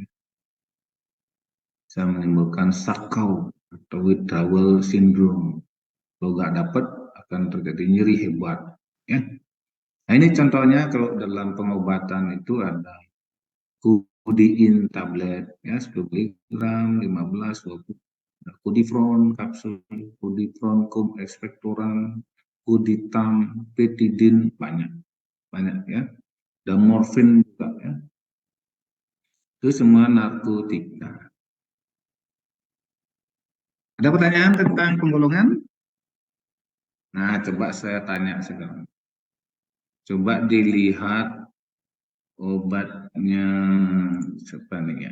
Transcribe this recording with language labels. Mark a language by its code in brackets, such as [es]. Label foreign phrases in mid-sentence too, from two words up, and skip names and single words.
[id] Bisa menimbulkan sakau atau [en] withdrawal syndrome. [id] Kalau nggak dapat akan terjadi nyeri hebat. Ya. Nah, ini contohnya kalau dalam pengobatan itu ada [en] codeine tablet [id] ya 10 mg, 15, 20. Codifron kapsul, codifron cum expectorant, coditam, petidin, banyak ya. Dan morfin juga ya. Itu semua narkotika. Ada pertanyaan tentang penggolongan? Nah, coba saya tanya sekarang. Coba dilihat obatnya siapa nih ya?